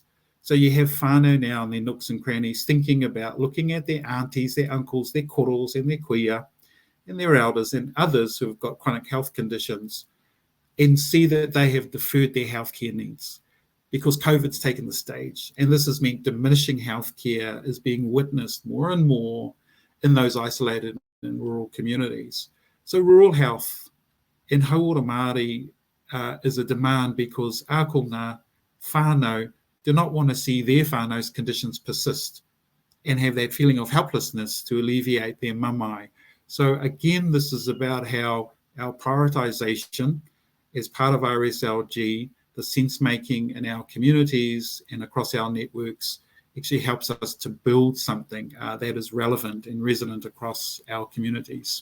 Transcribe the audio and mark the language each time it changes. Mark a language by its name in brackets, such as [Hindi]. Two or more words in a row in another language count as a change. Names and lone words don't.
[English] So you have whānau now in their nooks and crannies thinking about looking at their aunties, their uncles, their koros and their kuia and their elders and others who have got chronic health conditions and see that they have deferred their healthcare needs because COVID's taken the stage. And this has meant diminishing healthcare is being witnessed more and more in those isolated in rural communities. So rural health in [Māori] Hauora Māori [English] is a demand because [Māori] ako ngā whānau [English] do not want to see their whānau's conditions persist and have that feeling of helplessness to alleviate their mamae. So again, this is about how our prioritisation as part of our SLG, the sense making in our communities and across our networks actually helps us to build something that is relevant and resonant across our communities.